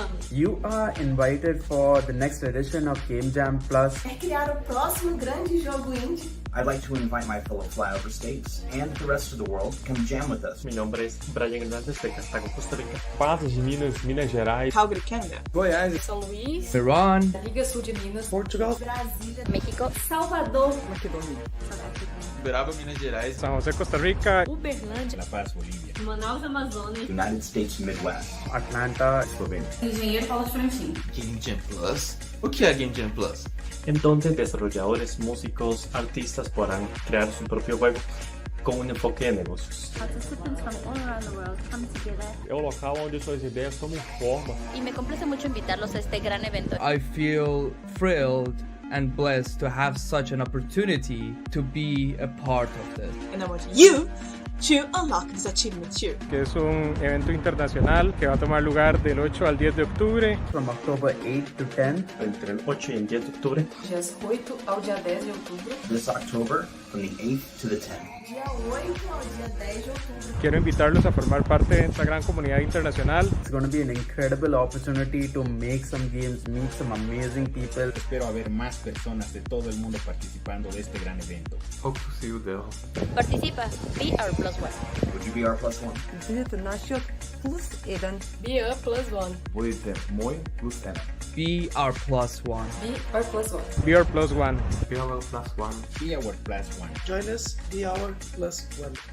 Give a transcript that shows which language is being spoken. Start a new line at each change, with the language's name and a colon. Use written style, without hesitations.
English: You are invited for the next edition of Game Jam Plus.
Portuguese: É criar o próximo grande jogo indie.
English: I'd like to invite my fellow flyover states and the rest of the world to come jam with us.
Spanish: Mi nombre es Brian Hernández de Cartago, Costa Rica.
Portuguese: Patos de Minas, Minas Gerais. Calgary, Canadá. Goiás, São Luís, Iran, Liga Sul de Minas, Portugal, Brasília, México, Salvador, Maquedônia. Uberaba, Minas Gerais. São José, Costa Rica. Uberlândia, La Paz, Bolivia. Manaus, Amazonas,
English: United States Midwest. Atlanta, Slovenia.
Portuguese: Engenheiro Paulo de Frontin. Game Jam Plus? O que é Game Jam Plus?
Spanish: En donde desarrolladores, músicos, artistas podrán crear su propio juego con un enfoque de negocios.
English: Participants from all around the world come together.
Portuguese: É o local onde suas ideias tomam forma.
Spanish: Y me complace mucho invitarlos a este gran evento.
English: I feel thrilled and blessed to have such an opportunity to be a part of this. And I want you to unlock this achievement too.
Spanish: Que es un evento internacional que va a tomar lugar del 8 al 10 de octubre.
English: from October 8 to 10.
Spanish: Entre el 8 y el 10 de octubre.
Portuguese: Dias 8 ao dia 10 de outubro.
English: This October, from the 8th to the 10th.
Portuguese: Dia 8 ao dia 10 de outubro.
Spanish: Quiero invitarlos a formar parte de esta gran comunidad internacional.
English: It's going to be an incredible opportunity to make some games, meet some amazing people.
Spanish: Espero haber más personas de todo el mundo participando de este gran evento.
English: Hope to see you there. Participa, be our plus one. Would you be our plus one? Visit наш plus event. Be a plus one.
Russian: Будете мой плюс один.
English: Be our plus one. Be our plus one. Be our plus one. Be our plus one. Be our plus one. Join us, be our plus one.